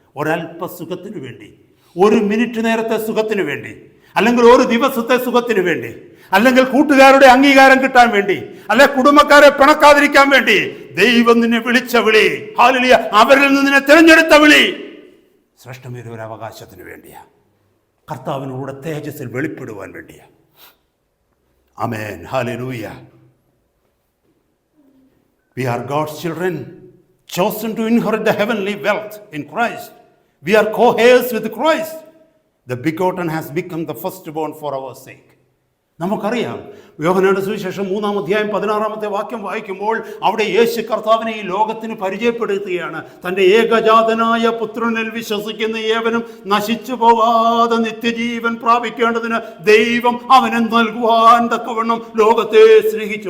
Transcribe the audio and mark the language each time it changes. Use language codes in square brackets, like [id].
[ml] ഒരല്പ സുഖത്തിന് വേണ്ടി, ഒരു മിനിറ്റ് നേരത്തെ സുഖത്തിന് വേണ്ടി, അല്ലെങ്കിൽ ഒരു ദിവസത്തെ സുഖത്തിന് വേണ്ടി, അല്ലെങ്കിൽ കൂട്ടുകാരുടെ അംഗീകാരം കിട്ടാൻ വേണ്ടി, അല്ലെ കുടുംബക്കാരെ പിണക്കാതിരിക്കാൻ വേണ്ടി ദൈവം നിന്നെ വിളിച്ച വിളി, ഹല്ലേലൂയ, അവരിൽ നിന്ന് നിന്നെ തിരഞ്ഞെടുത്ത വിളി ശ്രേഷ്ഠമേറിയ ഒരു അവകാശത്തിന് വേണ്ടിയാ, കർത്താവിനോട് തേജസ്സിൽ വെളിപ്പെടുവാൻ വേണ്ടിയാ. ആമേൻ, hallelujah. [en] We are God's children, chosen to inherit the heavenly wealth in Christ. We are co-heirs with Christ. The begotten has become the firstborn for our sake. [ml] നമുക്കറിയാം, യോഹന്നാന്റെ സുവിശേഷം 3-ാം അധ്യായം 16-ാമത്തെ വാക്യം വായിക്കുമ്പോൾ അവിടെ യേശു കർത്താവിനെ ഈ ലോകത്തിന് പരിചയപ്പെടുത്തുകയാണ്. തൻ്റെ ഏകജാതനായ പുത്രനിൽ വിശ്വസിക്കുന്ന ഏവനും നശിച്ചു പോകാതെ നിത്യജീവൻ പ്രാപിക്കേണ്ടതിന് ദൈവം അവനെ നൽകുവാൻ തക്കവണ്ണം ലോകത്തെ സ്നേഹിച്ചു.